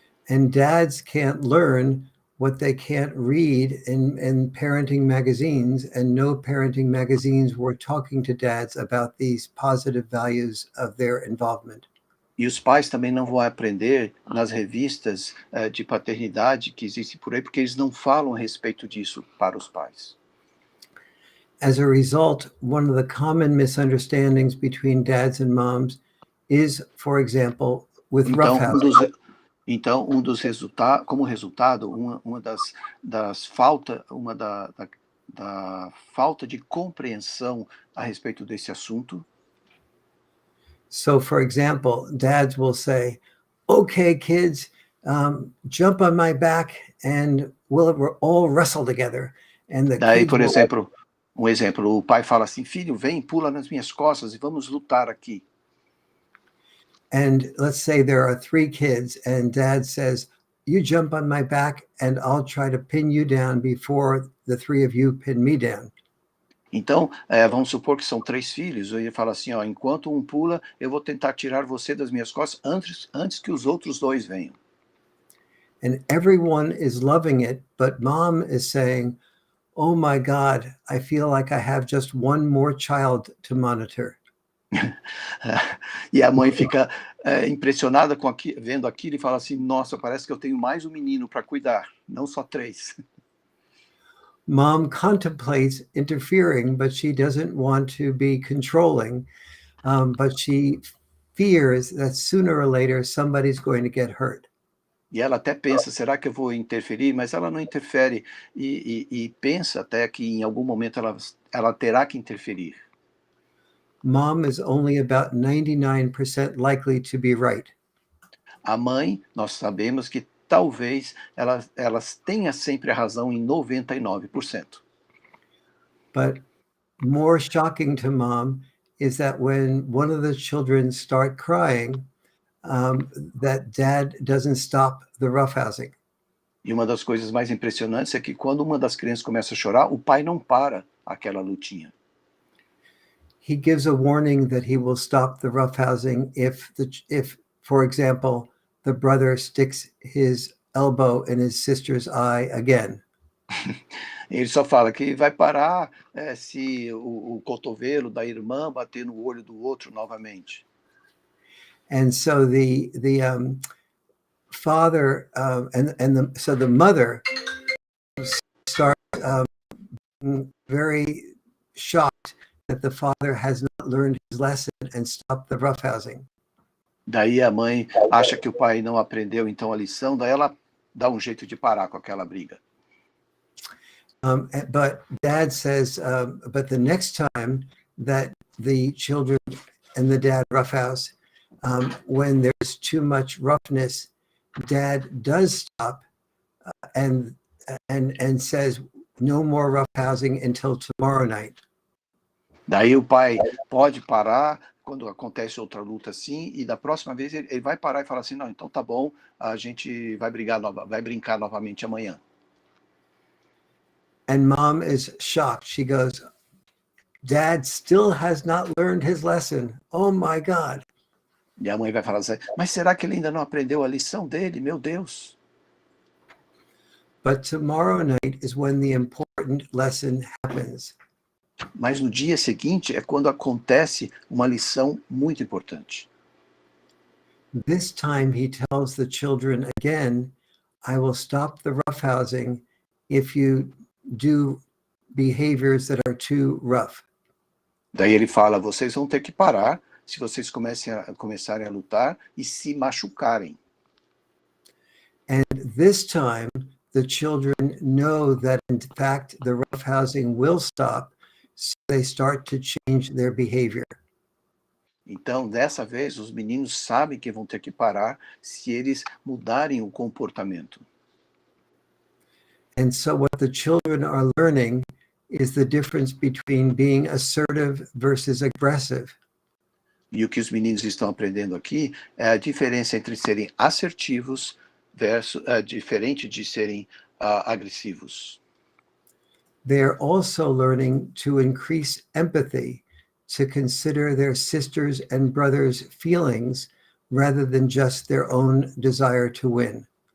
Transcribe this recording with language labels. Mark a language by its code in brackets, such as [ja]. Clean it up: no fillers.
[en] And dads can't learn what they can't read in parenting magazines, and no parenting magazines were talking to dads about these positive values of their involvement. [pt] E os pais também não vão aprender nas revistas de paternidade que existem por aí, porque eles não falam a respeito disso para os pais. [en] As a result, one of the common misunderstandings between dads and moms is, for example, with roughhousing. [pt] Então, como resultado, uma das faltas, da falta de compreensão a respeito desse assunto. [en] So, for example, dads will say, "Okay, kids, jump on my back, and we'll all wrestle together." And the [pt] Daí, [en] kids [pt] por [en] will, [pt] exemplo, o pai fala assim, filho, vem, pula nas minhas costas e vamos lutar aqui. [en] and let's say there are 3 kids, and dad says, "You jump on my back, and I'll try to pin you down before the 3 of you pin me down." [pt] Então, vamos supor que são 3 filhos, e ele fala assim, ó, enquanto um pula, eu vou tentar tirar você das minhas costas antes que os outros 2 venham. [en] And everyone is loving it, but mom is saying, "Oh my God, I feel like I have just one more child to monitor." [pt] E a mãe fica impressionada vendo aquilo e fala assim, nossa, parece que eu tenho mais um menino para cuidar, não só 3. [en] Mom contemplates interfering, but she doesn't want to be controlling, but she fears that sooner or later somebody's going to get hurt. [pt] E ela até pensa, será que eu vou interferir? Mas ela não interfere e pensa até que em algum momento ela terá que interferir. [en] Mom is only about 99% likely to be right. [pt] A mãe, nós sabemos que talvez elas tenha sempre a razão em 99%. [en] But more shocking to mom is that when one of the children start crying, that dad doesn't stop the roughhousing. [pt] E uma das coisas mais impressionantes é que quando uma das crianças começa a chorar, o pai não para aquela lutinha. [en] He gives a warning that he will stop the roughhousing if, for example, the brother sticks his elbow in his sister's eye again. [pt] Ele só fala que vai parar se o cotovelo da irmã bater no olho do outro novamente. [en] And so the father so the mother starts very shocked that the father has not learned his lesson and stopped the roughhousing. [pt] Daí a mãe acha que o pai não aprendeu então a lição, daí ela dá um jeito de parar com aquela briga. [en] But dad says, but the next time that the children and the dad roughhouse, when there's too much roughness, dad does stop and says, no more roughhousing until tomorrow night. [pt] Daí o pai pode parar quando acontece outra luta assim, e da próxima vez ele vai parar e falar assim, não, então tá bom, a gente vai brincar novamente amanhã. [en] And mom is shocked. She goes, Dad still has not learned his lesson. Oh my God. [pt] E a mãe vai falar assim, mas será que ele ainda não aprendeu a lição dele? Meu Deus. [en] But tomorrow night is when the important lesson happens. [pt] Mas no dia seguinte é quando acontece uma lição muito importante. [en] This time he tells the children again, I will stop the roughhousing if you do behaviors that are too rough. [pt] Daí ele fala, vocês vão ter que parar se vocês começarem a lutar e se machucarem. [en] And this time the children know that in fact the roughhousing will stop, so they start to change their behavior. [pt] Então, dessa vez, os meninos sabem que vão ter que parar se eles mudarem o comportamento. [en] And so what the children are learning is the difference between being assertive versus aggressive. [pt] E o que os meninos estão aprendendo aqui é a diferença entre serem assertivos versus diferente de serem agressivos. [en] They're also learning to increase empathy, to consider their sisters and brothers' feelings rather than just their own desire to win.